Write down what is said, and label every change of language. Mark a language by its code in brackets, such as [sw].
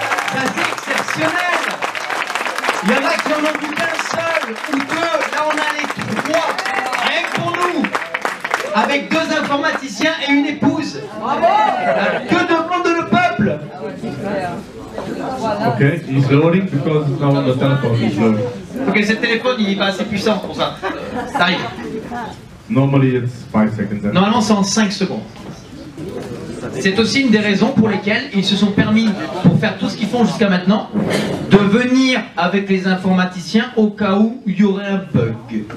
[fr] C'est assez exceptionnel. Il y en a qui en ont vu qu'un seul ou 2. Là, on a les 3. Rien que pour nous. Avec 2 informaticiens et une épouse. Que demande le peuple? [en] okay, he's loading because now on the telephone he's loading. [fr] Ok, ce téléphone il est pas assez puissant pour ça. Ça arrive. [en] Normally it's 5 seconds. [fr] Normalement c'est en 5 secondes. C'est aussi une des raisons pour lesquelles ils se sont permis, pour faire tout ce qu'ils font jusqu'à maintenant, de venir avec les informaticiens au cas où il y aurait un bug.